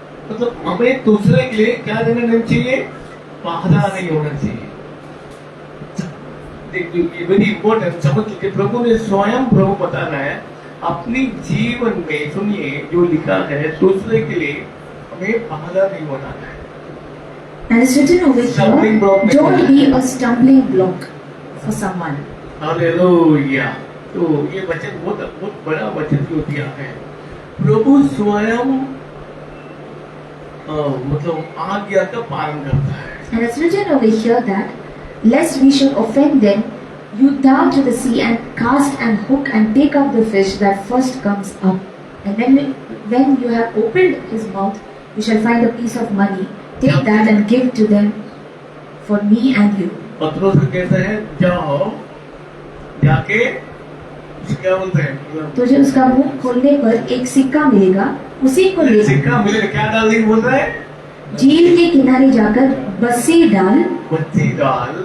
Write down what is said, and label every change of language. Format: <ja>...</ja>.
<hi>मतलब हमें दूसरे के लिए क्या देना नहीं चाहिए? वादा नहीं होना चाहिए। देखिए</hi> <en>very important</en> <hi>समझ लीजिए। प्रभु ने स्वयं प्रभु बता रहा है अपनी जीवन में, सुनिए जो लिखा है दूसरे के लिए हमें वादा नहीं बनाना है।</hi> <en>And it's written over here, don't be a stumbling block for someone.</en> <hi>Hallelujah. तो ये वचन बहुत बड़ा वचन जो दिया है प्रभु स्वयं मतलब आज्ञा का पालन करता है।</hi> <en>And it's written over here that, lest we should offend them, you down to the sea and cast and hook and take up the fish that first comes up. And when you have opened his mouth, you shall find a piece of money. Take that and give to them for me and you.</en> <hi>पत्रोस को कहते हैं जाओ जाके क्या बोलते हैं? तुझे उसका मुंह खोलने पर एक सिक्का मिलेगा, उसी को ले सिक्का मिलेगा। क्या डाल देंगे बोल रहे हैं? झील के किनारे जाकर बंसी डाल</hi>